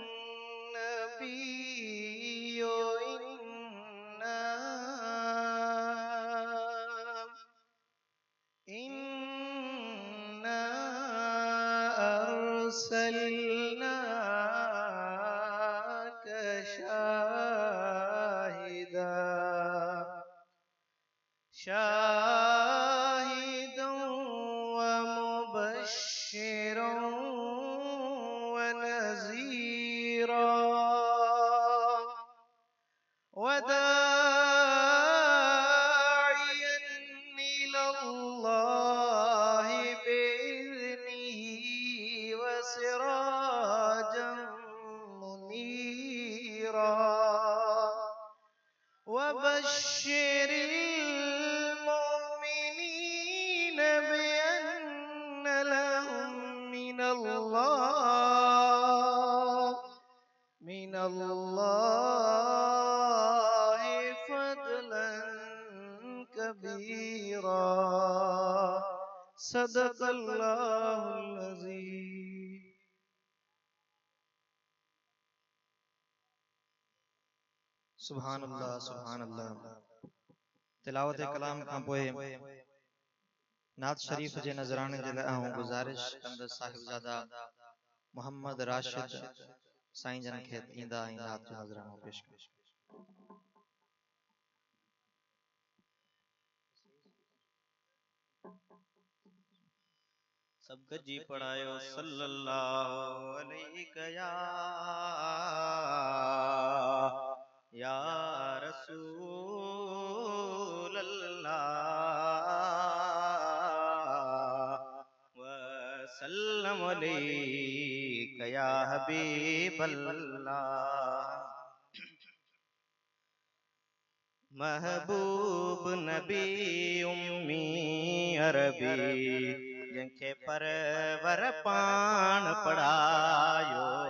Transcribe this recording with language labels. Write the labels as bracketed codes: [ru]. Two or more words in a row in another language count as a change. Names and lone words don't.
[ar] النبي إنا أرسلناك شاهدا ومبشرا ونذيرا وداعيا إلى الله بإذنه وسراجا منيرا وبشر المؤمنين بأن لهم من الله فضلا كبيرا. صدق الله العظيم. سبحان الله سبحان الله. [sd] तिलावत कलाम खां पोइ नात शरीफ जे नज़राने जे लाइ गुज़ारिश कंदसि साहिबजादा मोहम्मद राशिद साईं जन खे ईंदा ई नात जो नज़रानो पेश कयो। सब गजी पढ़ायो [ar] صلى الله عليه يا رسول الله وسلم عليك يا حبيب الله. [sd] महबूब नबी उम्मी अरबी जंखे परवर पाण पढ़ायो।